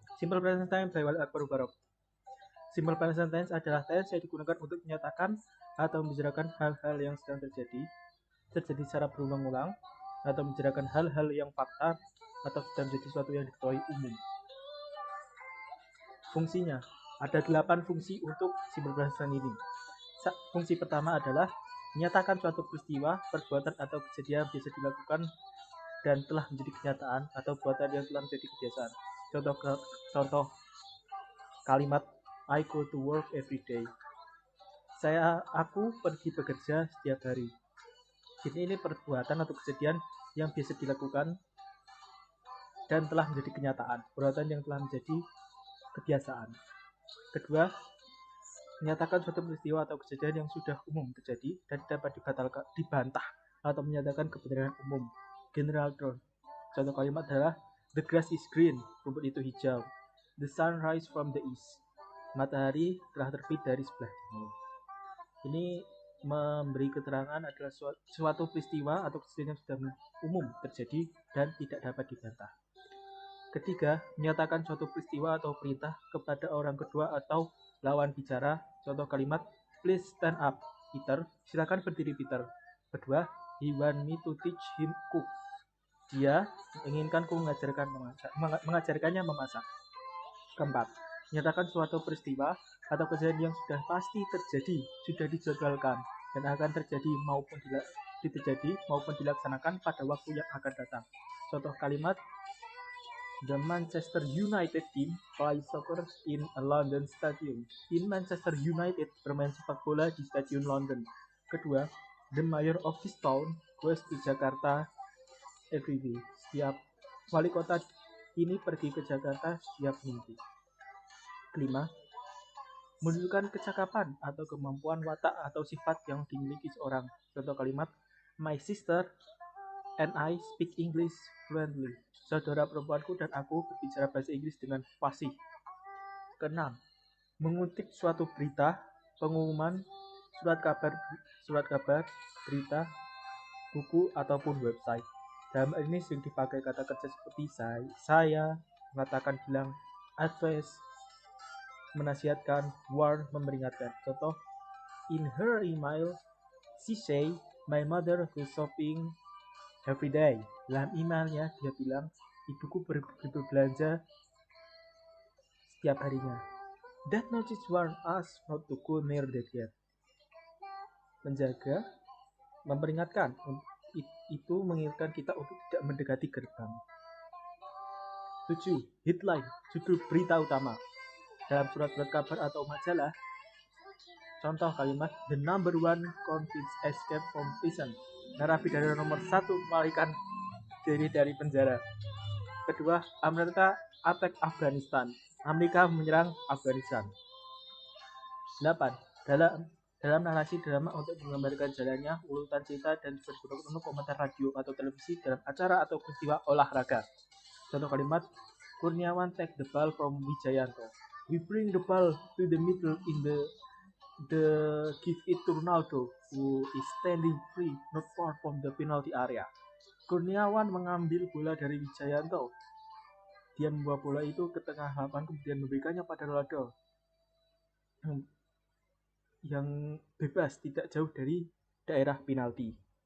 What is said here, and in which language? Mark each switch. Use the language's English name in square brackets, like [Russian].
[English] Simple present tense by Walid Akbar Mubarok. [Indonesian] Simple present tense adalah tense yang digunakan untuk menyatakan atau membicarakan hal-hal yang sedang terjadi secara berulang-ulang, atau membicarakan hal-hal yang fakta atau sedang menjadi sesuatu yang diketahui umum. Fungsinya, ada 8 fungsi untuk simple present tense ini. Fungsi pertama adalah menyatakan suatu peristiwa, perbuatan atau kejadian yang biasa dilakukan dan telah menjadi kenyataan, atau perbuatan yang telah menjadi kebiasaan. Contoh kalimat [English] I go to work every day. [Indonesian] Aku pergi bekerja setiap hari. Jadi ini perbuatan atau kejadian yang biasa dilakukan dan telah menjadi kenyataan. Perbuatan yang telah menjadi kebiasaan. Kedua, menyatakan suatu peristiwa atau kejadian yang sudah umum terjadi dan dapat dibantah atau menyatakan kebenaran umum. [English] General truth. [Indonesian] Contoh kalimat adalah [English] the grass is green, [Indonesian] rumput itu hijau. [English] The sun rise from the east. [Indonesian] Matahari telah terbit dari sebelah timur. Ini memberi keterangan adalah suatu peristiwa atau kejadian yang sudah umum terjadi dan tidak dapat dibantah. Ketiga, menyatakan suatu peristiwa atau perintah kepada orang kedua atau lawan bicara. Contoh kalimat, [English] please stand up, [Indonesian] Peter. Silakan berdiri, Peter. Kedua, [English] he want me to teach him cook. [Indonesian] Dia menginginkanku mengajarkannya memasak. Keempat, menyatakan suatu peristiwa atau kejadian yang sudah pasti terjadi, sudah dijadwalkan dan akan terjadi maupun dilaksanakan pada waktu yang akan datang. [English] Contoh kalimat, the Manchester United team plays soccer in a London stadium. [Indonesian] Tim Manchester United bermain sepak bola di stadion London. Kedua, [English] the mayor of this town goes to Jakarta every day. [Indonesian] Setiap wali kota ini pergi ke Jakarta setiap minggu. Kelima, menunjukkan kecakapan atau kemampuan watak atau sifat yang dimiliki seorang. Contoh kalimat, [English] my sister and I speak English fluently. [Indonesian] Saudara perempuanku dan aku berbicara bahasa Inggris dengan fasih. Keenam, mengutip suatu berita, pengumuman, surat kabar, berita, buku ataupun website. Dalam hal ini sering dipakai kata kerja seperti saya, mengatakan, bilang, advice, menasihatkan, warn, memperingatkan. Contoh, [English] in her email, she say, my mother goes shopping every day. [Indonesian] Dalam emailnya, dia bilang, ibuku berbelanja setiap harinya. [English] That notice warn us not to go near that gate. [Indonesian] Menjaga, memperingatkan, itu mengingatkan kita untuk tidak mendekati gerbang. 7. Headline, judul berita utama. Dalam surat-surat kabar atau majalah, contoh kalimat, [English] the number one convicts escape from prison. [Indonesian] Narapidana nomor 1 melarikan diri dari penjara. Kedua, Amerika [English] attack [Indonesian] Afghanistan. Amerika menyerang Afghanistan. 8. Dalam narasi drama untuk menggambarkan jalannya urutan cerita dan digunakan untuk komentar radio atau televisi dalam acara atau peristiwa olahraga. Contoh kalimat, [English] Kurniawan take the ball from Wijayanto. We bring the ball to the middle in the give it to Ronaldo, who is standing free not far from the penalty area. [Indonesian] Kurniawan mengambil bola dari Wijayanto. Dia membawa bola itu ke tengah lapangan kemudian memberikannya pada Ronaldo yang bebas tidak jauh dari daerah penalti.